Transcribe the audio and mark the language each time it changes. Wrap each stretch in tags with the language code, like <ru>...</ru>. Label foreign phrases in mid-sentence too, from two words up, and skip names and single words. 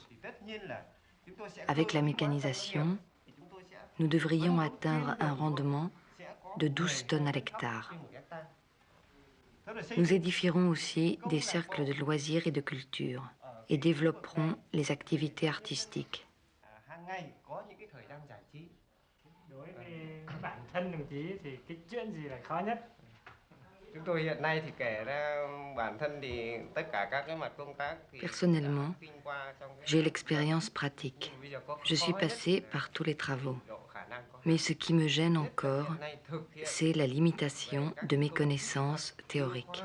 <fr>Avec la mécanisation, nous devrions atteindre un rendement de 12 tonnes à l'hectare. Nous édifierons aussi des cercles de loisirs et de culture et développerons les activités artistiques.</fr> <vi>Đối với bản thân đồng chí thì cái chuyện gì là khó nhất?</vi> <fr>Personnellement, j'ai l'expérience pratique. Je suis passé par tous les travaux. Mais ce qui me gêne encore, c'est la limitation de mes connaissances théoriques.</fr>